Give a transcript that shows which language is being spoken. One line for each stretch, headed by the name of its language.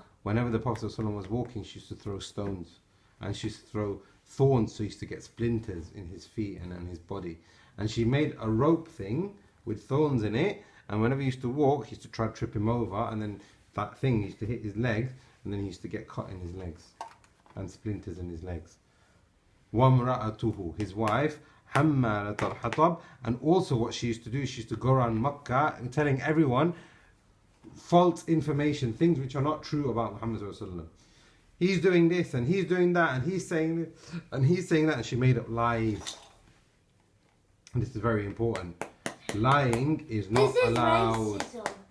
English: Whenever the Prophet ﷺ was walking, she used to throw stones. And she used to throw thorns, so he used to get splinters in his feet and in his body. And she made a rope thing with thorns in it. And whenever he used to walk, he used to try to trip him over. And then that thing used to hit his legs. And then he used to get cut in his legs. And splinters in his legs.
Arabic: وَامْرَأَتُهُ,
English: his wife,
Arabic: حَمَّالَةَ الْحَطَبِ.
English: And also what she used to do, she used to go around Makkah and telling everyone false information, things which are not true about Muhammad sallallahu alaihi wasallam. He's doing this and he's doing that and he's saying this and he's saying that, and she made up lies. And this is very important. Lying is not allowed. Racism.